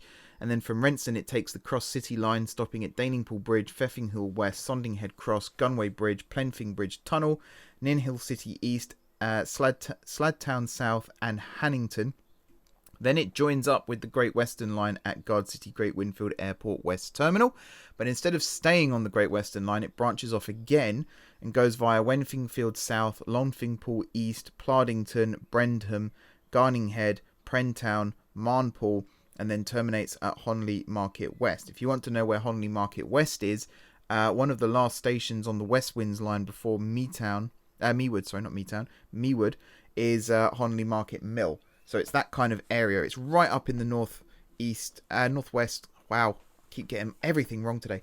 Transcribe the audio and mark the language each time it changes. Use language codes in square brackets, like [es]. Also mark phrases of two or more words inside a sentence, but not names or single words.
[en] And then from Renston, it takes the Cross City line, stopping at Daningpool Bridge, Pfeffinghall West, Sondinghead Cross, Gunway Bridge, Plenfing Bridge Tunnel, Ninhill City East, Sladtown South and Hannington. Then it joins up with the Great Western Line at Guard City Great Winfield Airport West Terminal. But instead of staying on the Great Western Line, it branches off again and goes via Wenfingfield South, Longfingpool East, Plardington, Brendham, Garninghead, Prentown, Marnpool, and then terminates at Honnley Market West. If you want to know where Honnley Market West is, one of the last stations on the West Winds Line before Mewood is Honnley Market Mill. So it's that kind of area. It's right up in the northwest. Wow, keep getting everything wrong today.